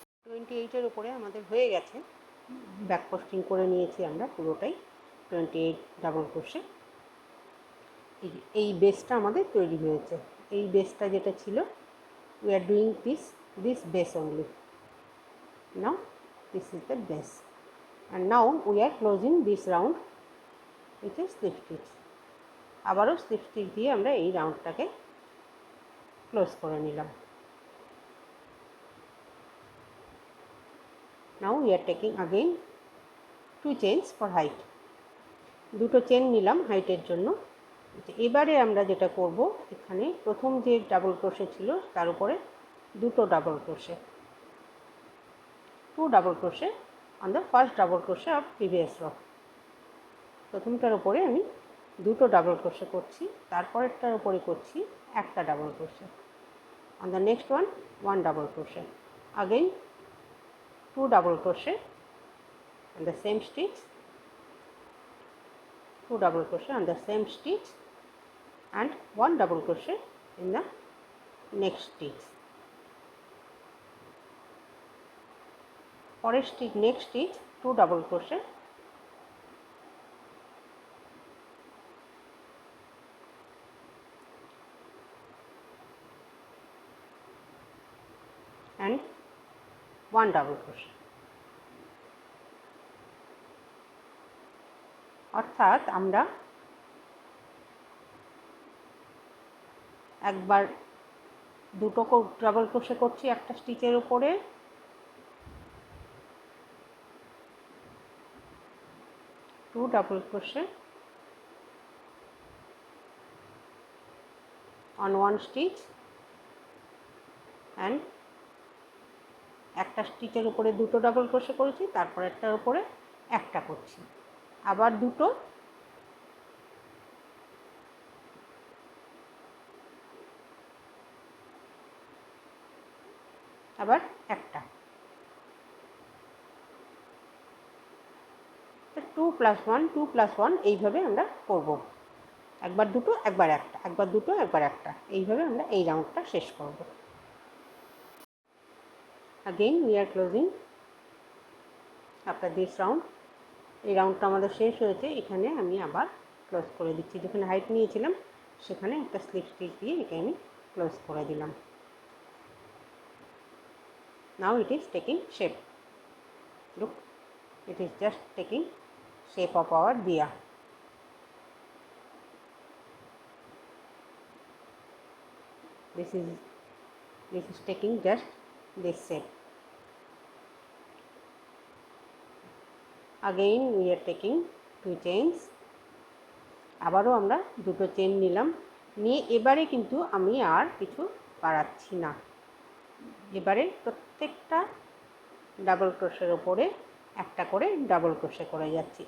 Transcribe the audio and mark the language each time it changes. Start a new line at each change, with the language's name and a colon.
Bangla: 28-এর উপরে আমাদের হয়ে গেছে, ব্যাক পোস্টিং করে নিয়েছি আমরা পুরোটাই 28 ডাবল ক্রোশে। এই বেসটা আমাদের তৈরি হয়েছে, এই বেসটা যেটা ছিল,
English: We are doing this base only. Now this is the base, and now we are closing this round with a slip stitch.
Bangla: আবারও স্লিপ স্টিচ দিয়ে আমরা এই রাউন্ডটাকে ক্লোজ করে নিলাম।
English: Now we are taking again 2 chains for height,
Bangla: দুটো chain নিলাম হাইটের জন্য। এবারে আমরা যেটা করব, এখানে প্রথম যে ডাবল ক্রোশে ছিল তার উপরে দুটো double crochet,
English: 2 double crochet on the first double crochet of previous row.
Bangla: প্রথমটার উপরে আমি দুটো ডাবল ক্রোশে করছি, তারপরেরটার উপরে করছি একটা double crochet.
English: On the next one 1 double crochet, again 2 double crochet on the same stitch, 2 double crochet on the same stitch and 1 double crochet in the next stitch.
Bangla: পরের stitch,
English: Next stitch 2 double crochet and 1 double crochet।
Bangla: অর্থাৎ আমরা একবার দুটো double crochet করছি একটা স্টিচের উপরে,
English: two double crochet on one stitch and
Bangla: একটা স্টিচের উপরে দুটো ডাবল ক্রোশে করেছি, তারপর একটার উপরে একটা করছি, আবার দুটো, আবার একটা, 2 + 1 2 + 1 এইভাবে আমরা করব। একবার দুটো একবার একটা, একবার দুটো একবার একটা, এইভাবে আমরা এই রাউন্ডটা শেষ করব।
English: Again we are closing after this round।
Bangla: এই রাউন্ডটা আমাদের শেষ হয়েছে। এখানে আমি আবার ক্লোজ করে দিচ্ছি, যেখানে হাইট নিয়েছিলাম সেখানে একটা স্লিপ স্টিচ দিয়ে একে আমি ক্লোজ করে দিলাম।
English: Now it is taking shape, look, it is just taking shape of our diya। This is taking just this shape। Again we are taking 2 chains,
Bangla: আবারও আমরা দুটো চেন নিলাম, নিয়ে এবারে কিন্তু আমি আর কিছু বাড়াচ্ছি না। এবারে প্রত্যেকটা ডাবল ক্রোশের ওপরে একটা করে ডাবল ক্রোশে করে যাচ্ছি।